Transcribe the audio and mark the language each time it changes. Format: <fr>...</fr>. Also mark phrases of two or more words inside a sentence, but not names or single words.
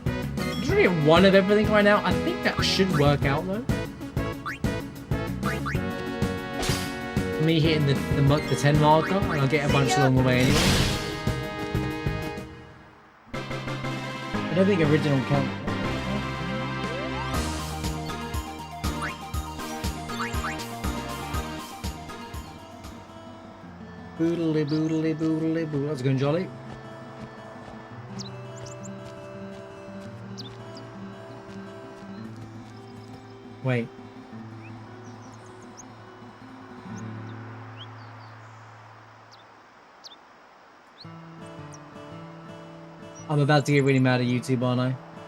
<en>I'm trying to get one of everything right now. I think that should work out though. Me hitting the 10 marker, and I'll get a bunch along the way anyway. I don't think original count. Boodly boodly boodly boo. That's going jolly. Wait. I'm about to get really mad at YouTube, aren't I?</en>